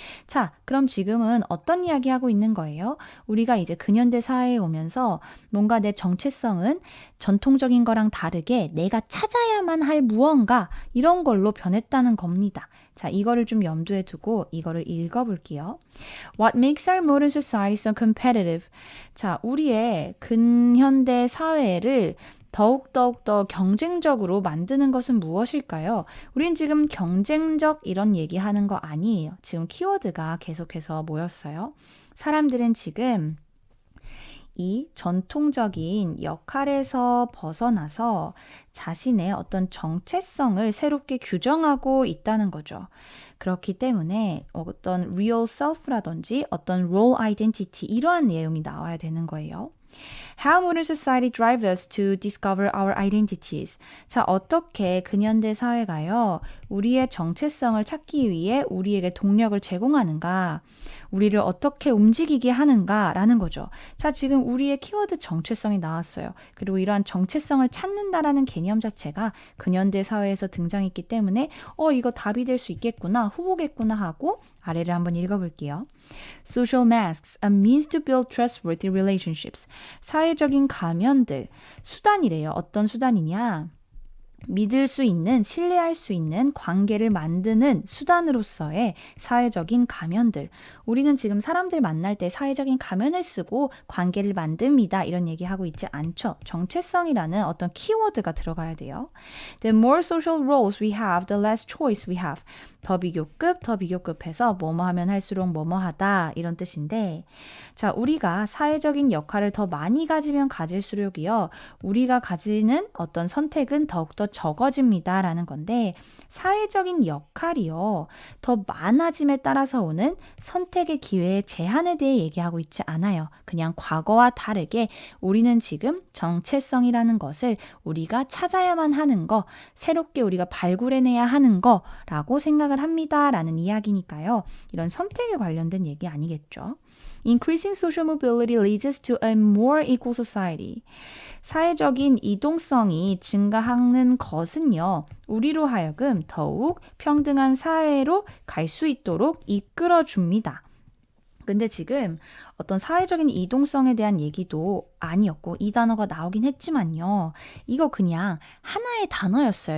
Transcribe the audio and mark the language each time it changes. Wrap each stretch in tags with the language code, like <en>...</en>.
<ko>자, 그럼 지금은 어떤 이야기 하고 있는 거예요? 우리가 이제 근현대 사회에 오면서 뭔가 내 정체성은 전통적인 거랑 다르게 내가 찾아야만 할 무언가 이런 걸로 변했다는 겁니다. 자, 이거를 좀 염두에 두고 이거를 읽어볼게요.</ko> <en>What makes our modern society so competitive?</en> <ko>자, 우리의 근현대 사회를 더욱 더 경쟁적으로 만드는 것은 무엇일까요? 우린 지금 경쟁적 이런 얘기하는 거 아니에요. 지금 키워드가 계속해서 모였어요. 사람들은 지금 이 전통적인 역할에서 벗어나서 자신의 어떤 정체성을 새롭게 규정하고 있다는 거죠. 그렇기 때문에 어떤</ko> <en>real self</en> <ko>라든지 어떤</ko> <en>role identity</en> <ko>이러한 내용이 나와야 되는 거예요.</ko> <en>How modern society drives us to discover our identities.</en> <ko>자, 어떻게 근현대 사회가요, 우리의 정체성을 찾기 위해 우리에게 동력을 제공하는가, 우리를 어떻게 움직이게 하는가라는 거죠. 자, 지금 우리의 키워드 정체성이 나왔어요. 그리고 이러한 정체성을 찾는다라는 개념 자체가 근현대 사회에서 등장했기 때문에 이거 답이 될 수 있겠구나, 후보겠구나 하고 아래를 한번 읽어볼게요.</ko> <en>Social masks, a means to build trustworthy relationships.</en> <ko>사회적인 가면들, 수단이래요. 어떤 수단이냐? 믿을 수 있는, 신뢰할 수 있는 관계를 만드는 수단으로서의 사회적인 가면들. 우리는 지금 사람들 만날 때 사회적인 가면을 쓰고 관계를 만듭니다. 이런 얘기하고 있지 않죠. 정체성이라는 어떤 키워드가 들어가야 돼요.</ko> <en>The more social roles we have, the less choice we have.</en> <ko>더 비교급해서 뭐뭐 하면 할수록 뭐뭐 하다 이런 뜻인데, 자, 우리가 사회적인 역할을 더 많이 가지면 가질수록이요, 우리가 가지는 어떤 선택은 더욱더 적어집니다 라는 건데, 사회적인 역할이요, 더 많아짐에 따라서 오는 선택의 기회의 제한에 대해 얘기하고 있지 않아요. 그냥 과거와 다르게 우리는 지금 정체성이라는 것을 우리가 찾아야만 하는 거, 새롭게 우리가 발굴해내야 하는 거라고 생각을 합니다 라는 이야기니까요. 이런 선택에 관련된 얘기 아니겠죠.</ko> <en>Increasing social mobility leads us to a more equal society.</en> <ko>사회적인 이동성이 증가하는 것은요, 우리로 하여금 더욱 평등한 사회로 갈 수 있도록 이끌어줍니다. 근데 지금 어떤 사회적인 이동성에 대한 얘기도 아니었고, 이 단어가 나오긴 했지만요, 이거 그냥 하나의 단어였어요.</ko>